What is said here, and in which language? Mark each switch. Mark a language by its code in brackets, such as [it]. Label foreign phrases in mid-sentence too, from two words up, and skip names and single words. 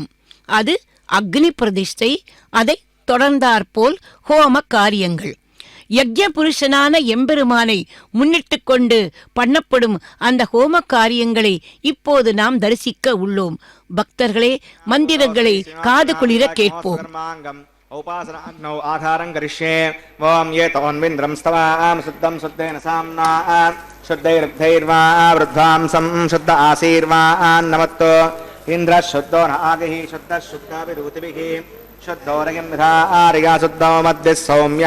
[ta] அது அக்னி பிரதிஷ்டை. அதை தொடர்ந்தாற்போல் ஹோம காரியங்கள். யக்ஞ புருஷனான எம்பெருமானை முன்னிட்டு கொண்டு பண்ணப்படும் அந்த ஹோம காரியங்களை இப்போது நாம் தரிசிக்க உள்ளோம். பக்தர்களே, மந்திரங்களை காது குளிர கேட்போம். [sa] औपासनाग्नौ आधारं करिष्ये। ओम ये तोन्विन्द्रं स्तवाम शुद्धं शुद्धेन साम्ना शुद्धैर्धैर्वा वृद्धांसं शुद्ध आशीर्वान् नमत्तो इन्द्रः शुद्धो न आदिः शुद्धः शुद्धाभिरूतिभिः शुद्धोरयं विधारिया शुद्धो मध्यः सौम्यः